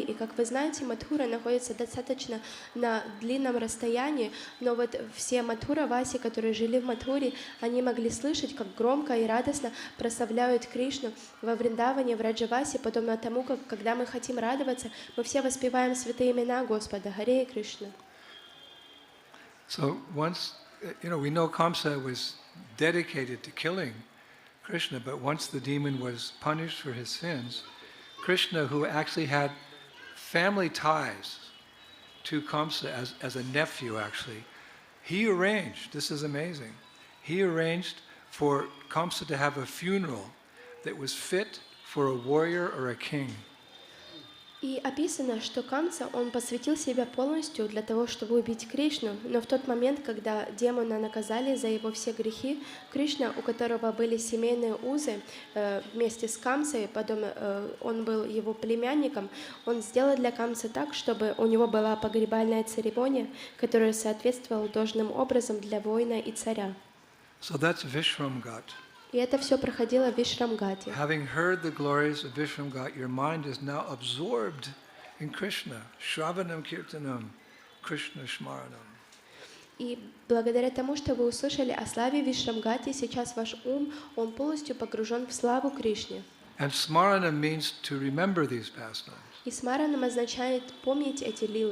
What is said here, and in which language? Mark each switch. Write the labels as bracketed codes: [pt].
[ru] И как вы знаете, Мадхура находится достаточно на длинном расстоянии, но вот все Мадхураваси, которые жили в Мадхуре, они могли слышать, как громко и радостно прославляют Кришну во Вриндаване, в Раджавасе, подобно тому, как когда мы хотим радоваться, мы все воспеваем святые имена Господа, Харе Кришна. [en] So once, we know Kamsa was dedicated to killing Krishna, but once the demon was punished for his sins, Krishna, who actually had family ties to Kamsa as a nephew actually, he arranged, this is amazing, he arranged for Kamsa to have a funeral that was fit for a warrior or a king. [ru] И описано, что Камса, он посвятил себя полностью для того, чтобы убить Кришну, но в тот момент, когда демона наказали за его все грехи, Кришна, у которого были семейные узы, вместе с Камсой, потом он был его племянником, он сделал для Камсы так, чтобы у него была погребальная церемония, которая соответствовала должным образом для воина и царя. [en] So that's Vishram Ghat. [ru] И это все проходило в Вишрамгате. [en] Having heard the glories of Vishram Ghat, your mind is now absorbed in Krishna. [sa] Shravanam Kirtanam, Krishna Shmaranam. [ru] И благодаря тому, что вы услышали о славе Вишрамгати, сейчас ваш ум, он полностью погружен в славу Кришне. [en] And Smaranam means to remember these pastimes. [ru] И смаранам означает помнить эти лилы.